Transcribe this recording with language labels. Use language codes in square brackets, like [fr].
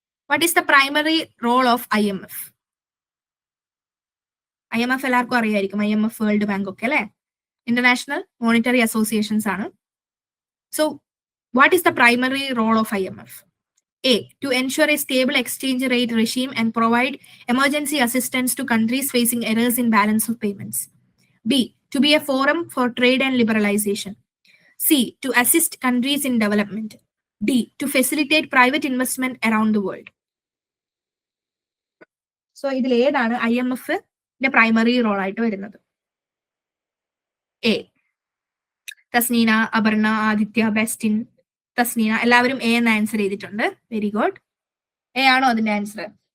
[en] What is the primary role of IMF? [ml] IMF എല്ലാവർക്കും അറിയായിരിക്കും. IMF, world bank ഒക്കെ അല്ലെ, ഇന്റർനാഷണൽ മോണിറ്ററി അസോസിയേഷൻസ് ആണ്. [en] So what is the primary role of IMF? A, to ensure a stable exchange rate regime and provide emergency assistance to countries facing errors in balance of payments. B, to be a forum for trade and liberalization. C, to assist countries in development. D, to facilitate private investment around the world. [ml] So ഇതിൽ ഏതാണ് IMFന്റെ primary role ആയിട്ട് വരുന്നത്? A. തസ്നീന, Aparna, Aditya, Bestin, തസ്നീന എല്ലാവരും A എന്ന് answer ചെയ്തിട്ടുണ്ട്. Very good. A ആണോ അതിന്റെ answer?